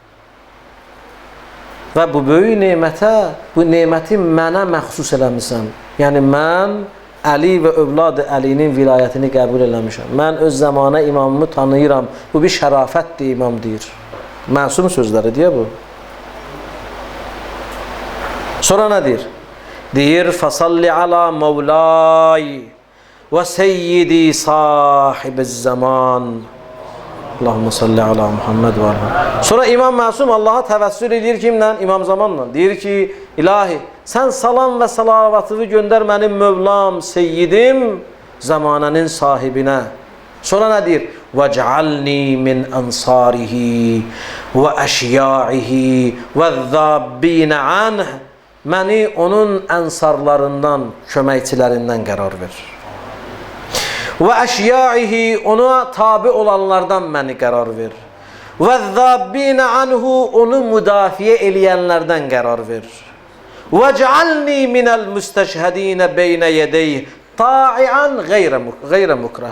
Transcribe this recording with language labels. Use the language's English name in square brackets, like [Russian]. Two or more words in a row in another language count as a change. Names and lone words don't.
[Azerbaijani] Və bu böyük nemətə, bu neməti mənə məxsus eləmirsən. Yəni mən Əli və övladı Əlinin vilayətini qəbul eləmişəm. Mən öz zamana imamımı tanıyıram. Bu bir şərafətdir, imam deyir. Məsum sözləri deyə bu. Sonra nə deyir? Deyir, [Arabic] فَصَلِّ عَلَى مَوْلَايِ وَسَيِّدِي صَاحِبِ الزَّمَانِ اللهم صل على محمد وعلى. [Azerbaijani] Sonra İmam Məsum Allah'a təvəssül edir kimlə? İmam Zamanla. Deyir ki, ilahi, sən salam və salavatını göndər mənim Mövlam, Seyyidim, zamanənin sahibinə. Sonra nə deyir? [Arabic] وَجْعَلْنِي مِنْ أَنْصَارِهِ وَأَشْيَاعِهِ وَالذَّابِّينَ عَنْهِ [Azerbaijani] Məni onun ənsarlarından, köməkçilərindən qərar ver. Və əşyaihi, ona tabi olanlardan məni qərar ver. Və [Arabic] الذابين عنه, [Azerbaijani] onu müdafiə eləyənlərdən qərar ver. [Arabic] واجعلني من المستشهدين بين يديه طائعا غير مكره.